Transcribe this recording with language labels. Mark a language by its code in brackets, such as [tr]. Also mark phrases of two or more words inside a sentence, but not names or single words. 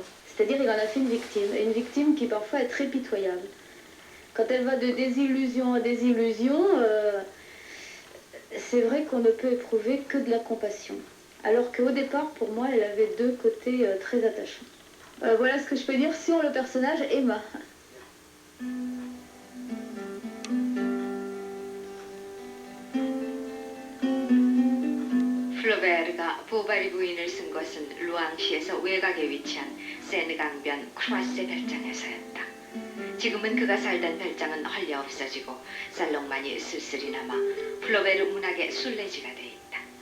[fr] C'est-à-dire, il en a fait une victime, et une victime qui parfois est très pitoyable. Quand elle va de désillusion en désillusion, c'est vrai qu'on ne peut éprouver que de la compassion. Alors qu'au départ, pour moi, elle avait deux côtés très attachants. Voilà ce que je peux dire sur le personnage Emma. [ko] 플로베르가 보바리 부인을 쓴 것은 루앙시에서 외곽에 위치한 세느 강변 크루아세 별장에서였다. 지금은 그가 살던 별장은 헐리 없어지고 살롱만이 쓸쓸히 남아 플로베르 문학의 순례지가 돼 있다.